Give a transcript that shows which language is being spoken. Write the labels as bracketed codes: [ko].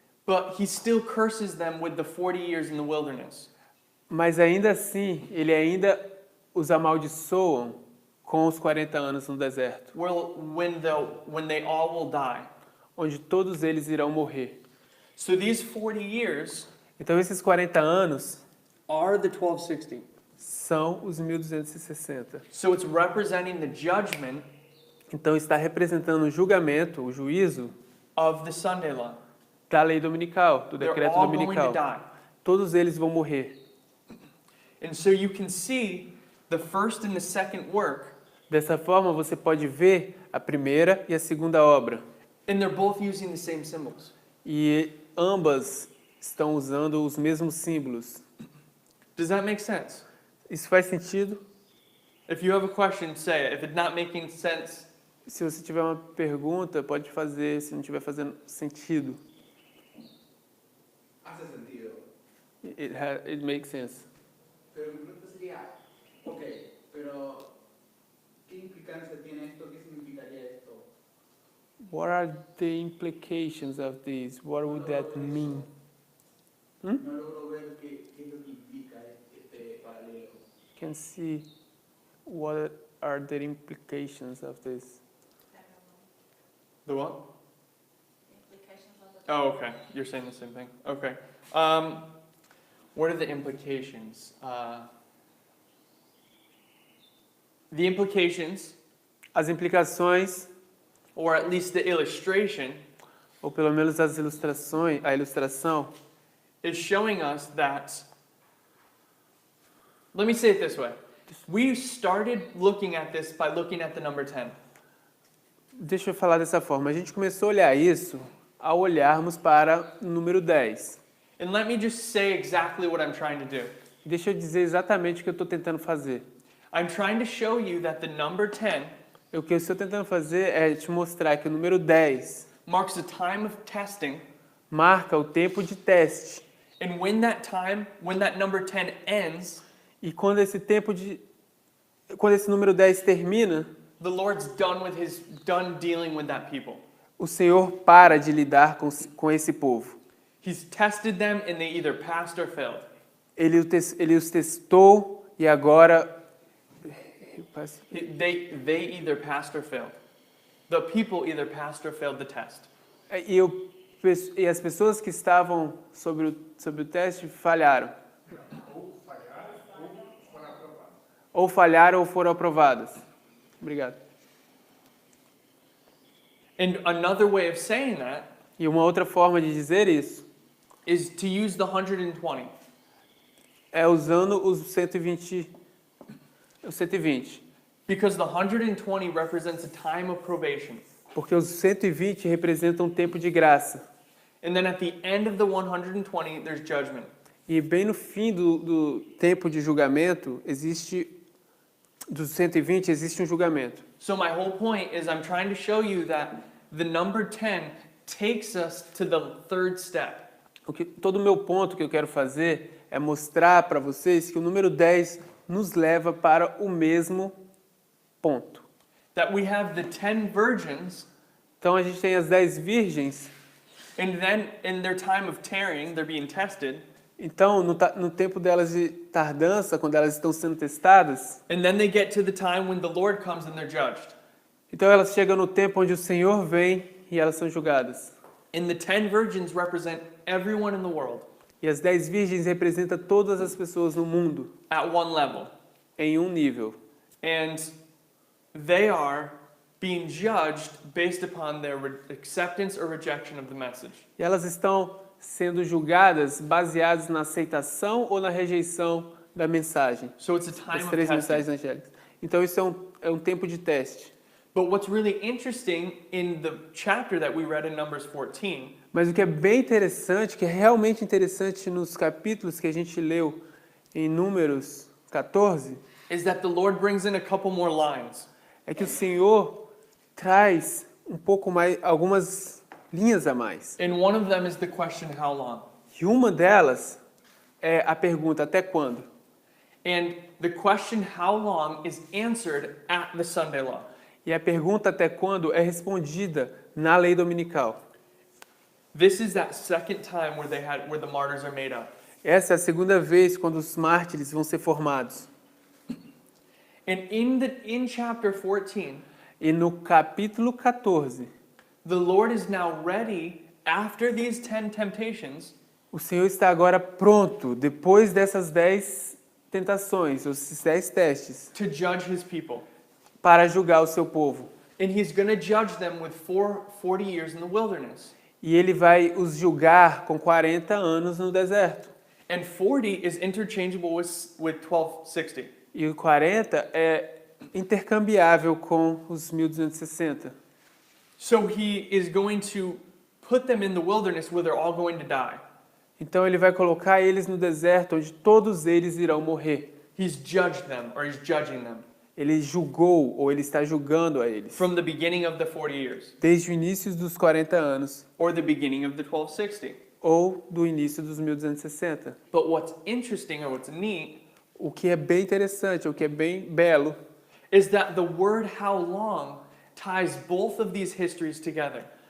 [en] but he still curses them with the 40 years in the wilderness. [pt] Mas ainda assim, ele ainda os amaldiçoam com os 40 anos no deserto, [en] When they all will die. [pt] onde todos eles irão morrer. [en] So these 40 years [pt] Então esses 40 anos [en] are the 1260. [pt] são os 1260. [en] So it's representing the judgment [pt] Então está representando o julgamento, o juízo [en] of the Sunday law. [pt] da lei dominical, do [en] They're [pt] decreto [en] all going to [pt] dominical. [en] die. [pt] Todos eles vão morrer. [en] And so you can see the first and the second work, [pt] Dessa forma você pode ver a primeira e a segunda obra. [en] and they're both using the same symbols. [pt] E ambas estão usando os mesmos símbolos. [en] Does that make sense? [pt] Isso faz sentido? [en] If you have a question, say it. If it's not making sense, [pt] Se você tiver uma pergunta, pode fazer. Se não estiver fazendo sentido. [es] Hace sentido. [en] It makes sense. [es] Pero mi pregunta sería, ok, pero ¿qué implicancia tiene esto? ¿Qué significaría esto? [en] What are the implications of this? What would that mean? [es] No logro ver qué es lo que implica este paralelo. [en] Can see what are the implications of this. the what? Implications of the Oh, okay. You're saying the same thing. Okay. What are the implications? The implications, [pt] As implicações, [en] or at least the illustration, [pt] ou pelo menos as ilustrações, a ilustração, [en] is showing us that. Let me say it this way. We started looking at this by looking at the number 10. [pt] deixa eu falar dessa forma. A gente começou a olhar isso ao olharmos para o número 10. [en] And let me just say exactly what I'm trying to do. [pt] Deixa eu dizer exatamente o que eu estou tentando fazer. [en] I'm trying to show you that the number 10 [pt] O que eu estou tentando fazer é te mostrar que o número 10 [en] marks the time of testing, [pt] marca o tempo de teste. [en] and when that number 10 ends, [pt] E quando esse número 10 termina, [en] the Lord's done dealing with that people. [pt] o Senhor para de lidar com esse povo. [en] He's tested them and they either passed or failed. [pt] Ele os testou e agora [en] They either passed or failed. The people either passed or failed the test. [pt] e as pessoas que estavam sobre o teste falharam. Ou falharam ou foram aprovadas. Obrigado. [en] And another way of saying that [pt] E uma outra forma de dizer isso [en] is to use the 120. [pt] é usando os 120. [en] Because the 120 represents a time of probation. [pt] Porque os 120 representam um tempo de graça. [en] And then at the end of the 120, there's judgment. [pt] E bem no fim do tempo de julgamento, dos 120, existe um julgamento. [en] So my whole point is I'm trying to show you that the number 10 takes us to the third step. [pt] Todo o meu ponto que eu quero fazer é mostrar para vocês que o número 10 nos leva para o mesmo ponto. [en] That we have the 10 virgins, [pt] Então a gente tem as 10 virgens, [en] and then in their time of tarrying, they're being tested. [pt] Então, no tempo delas de tardança, quando elas estão sendo testadas, [en] and then they get to the time when the Lord comes and they're judged. [pt] então elas chegam no tempo onde o Senhor vem e elas são julgadas. [en] And the 10 virgins represent everyone in the world [pt] E as 10 virgens representam todas as pessoas no mundo, [en] at one level. [pt] em um nível. [en] And they are being judged based upon their acceptance or rejection of the message. [pt] E elas estão sendo julgadas baseadas na aceitação ou na rejeição da mensagem. [en] So it's a time [pt] As [en] of [pt] 3 mensagens [en] testing. [pt] angélicas. Então isso é um tempo de teste. [en] But what's really interesting in the chapter that we read in Numbers 14 [pt] Mas o que é bem interessante, que é realmente interessante nos capítulos que a gente leu em Números 14, [en] is that the Lord brings in a couple more lines. [pt] é que o Senhor traz um pouco mais, algumas linhas a mais. [en] And one of them is the question, how long? [pt] E uma delas é a pergunta, até quando? [en] And the question, how long, is answered at the Sunday law. [pt] E a pergunta até quando é respondida na lei dominical. [en] This is that second time where the martyrs are made up. [pt] Essa é a segunda vez quando os mártires vão ser formados. [en] And in chapter 14, [pt] E no capítulo 14, [en] the Lord is now ready after these 10 temptations [pt] o Senhor está agora pronto, depois dessas 10 tentações, esses 10 testes, [en] to judge his people. [pt] para julgar o seu povo. [en] And he's going to judge them with 40 years in the wilderness. [pt] E ele vai os julgar com 40 anos no deserto. [en] And 40 is interchangeable with 1260. [pt] E o 40 é intercambiável com os 1260. [en] So he is going to put them in the wilderness where they're all going to die. [pt] Então ele vai colocar eles no deserto, onde todos eles irão morrer. [en] He's judged them, or he's judging them, [pt] Ele julgou, ou ele está julgando a eles, [en] from the beginning of the 40 years, [pt] desde o início dos 40 anos, [en] or the beginning of the 1260. [pt] ou do início dos 1260. [en] But what's interesting, or what's neat, [pt] O que é bem interessante, o que é bem belo, [en] is that the word how long ties both of these histories together.